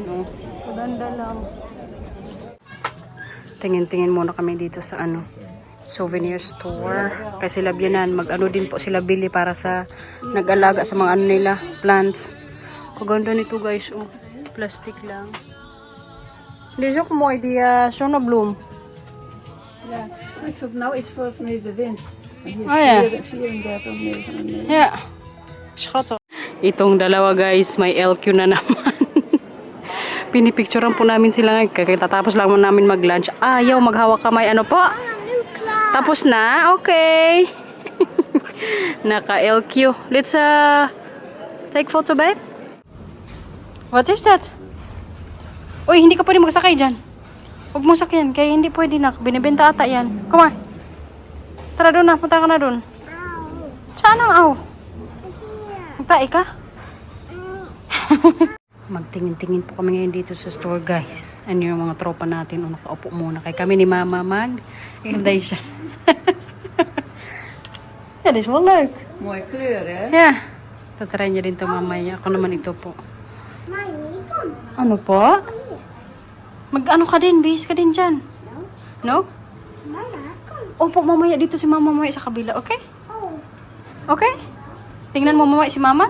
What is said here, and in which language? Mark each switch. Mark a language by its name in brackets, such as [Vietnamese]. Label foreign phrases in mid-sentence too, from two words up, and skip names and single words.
[Filipino] Oh. Kaganda lang. Tingin-tingin muna kami dito sa souvenir store. Kasi sila biyanan, din po sila bili para sa nag-alaga sa mga nila, plants. Kaganda nito guys, oh. Plastic lang. [Dutch] Dit is ook mooi, die zonnebloem. Ja, [English] so now it's 5 minuten wind. [Dutch] Oh ja. 34, 99. Ja, schattig. [Filipino] Itong dalawa guys, may LQ na naman. Pinipicturean po namin sila ngayon. Kaya tatapos lang namin mag-lunch. Ayaw, maghawak kamay. Ano po? Tapos na? Okay. Naka-LQ. [English] Let's take photo, babe. What is that? [Filipino] Uy, hindi ka pwede magsakay dyan. Huwag mo sakyan, kaya hindi pwede na. Binibenta ata yan. [English] Come on. [Filipino] Tara doon na, punta ka na doon. Saan ang aw? Magtae ka? Magtingin-tingin po kami ngayon dito sa store, guys. Ano yung mga tropa natin. O, nakaupo muna. Kaya kami ni Mama Hinday siya. [English] Yeah, this will work. [Dutch] Mooi kleur, hè? [English] Yeah. [Filipino] Tatry niya din to mamaya. Ako naman ito po. Mami, ito. Ano po? Mag-ano ka din? Bihis ka din dyan. No? Mama, ako. Opo, mamaya dito si Mama mamaya sa kabila. Okay? Oh. Okay? Tingnan mo mamaya si Mama?